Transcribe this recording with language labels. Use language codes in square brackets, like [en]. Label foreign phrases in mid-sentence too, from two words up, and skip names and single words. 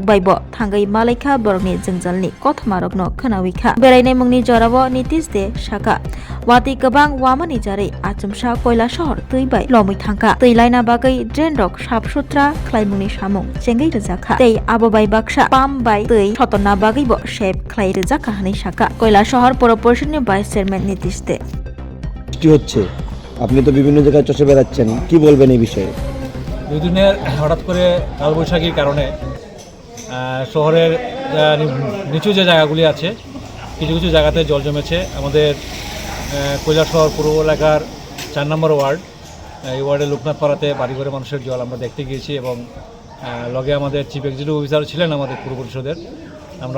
[trp] Baibo Thangai Malaikha Borni Jengjalni Kothmarokno Khanawikha Berai Mungni Jorabo Nitish De Shaka Wati Kabang Wamani Jare Achumsha Koilashor Tuibai Lomui Thangka Tuilaina Bagai Drendrok Sapsutra Klaimuni Samung Chengai Rezakha Tei Abobai Baksha Pam Bai Tui Thotona Bagaibo Shape Klai Rezakha [bn] শাখা কৈলাসহর পৌর পরিষদের ভাইস চেয়ারম্যান নীতিশ দে হচ্ছে আপনি তো বিভিন্ন জায়গায় চষে বেড়াচ্ছেন কি বলবেন এই বিষয়ে দুদিনের হঠাৎ করে কালবৈশাখীর কারণে শহরের নিচু যে জায়গাগুলি আছে কিছু কিছু জায়গাতে জল জমেছে আমাদের কৈলাসহর পৌর এলাকার 4 নম্বর ওয়ার্ড এই ওয়ার্ডে লোকনাথপাড়াতে বাড়িঘরে মানুষের জল আমরা দেখতে গিয়েছি এবং লগে আমাদের [en] chief executive officer [bn] ছিলেন আমাদের পৌর পরিষদের আমরা